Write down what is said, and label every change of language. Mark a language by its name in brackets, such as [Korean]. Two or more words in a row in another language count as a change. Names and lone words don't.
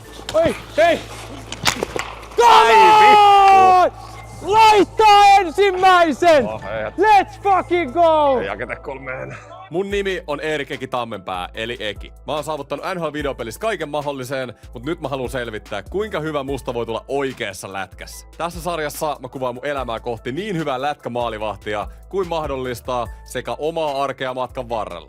[Finnish] Oi, hei! [English] Come on! [Finnish] Laittaa ensimmäisen! [English] Let's fucking go! [Finnish] Ei jaketa kolmeen. Mun nimi on Erik Eki Tammenpää, eli Eki. Mä oon saavuttanut NHL-videopelissä kaiken mahdolliseen, mutta nyt mä haluan selvittää, kuinka hyvä musta voi tulla oikeassa lätkässä. Tässä sarjassa mä kuvaan mun elämää kohti niin hyvää lätkämaalivahtia kuin mahdollista sekä omaa arkea matkan varrella.